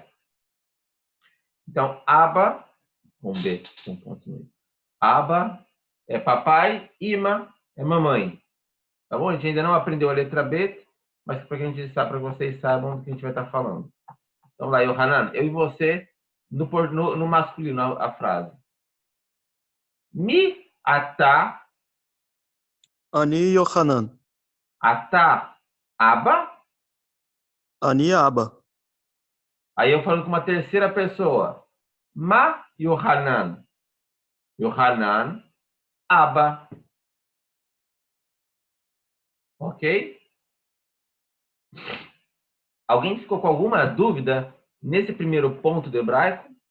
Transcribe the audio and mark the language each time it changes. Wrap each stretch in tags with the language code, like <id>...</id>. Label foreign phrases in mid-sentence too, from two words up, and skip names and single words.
<pt>Então, Aba, com B, com ponto no I. Aba é papai, Ima é mamãe. Tá bom? A gente ainda não aprendeu a letra B, mas para que a gente saiba, para vocês saibam do que a gente vai estar falando. Então, lá, Yohanan, eu e você, no masculino, a frase.</pt> <he>מי אתה. אני יוחנן. אתה אבא. אני אבא.</he> <pt>Aí eu falo com uma terceira pessoa.</pt> <he>מה יוחנן יוחנן אבא.</he> <pt>Ok? Alguém ficou com alguma dúvida nesse primeiro ponto do hebraico?</pt>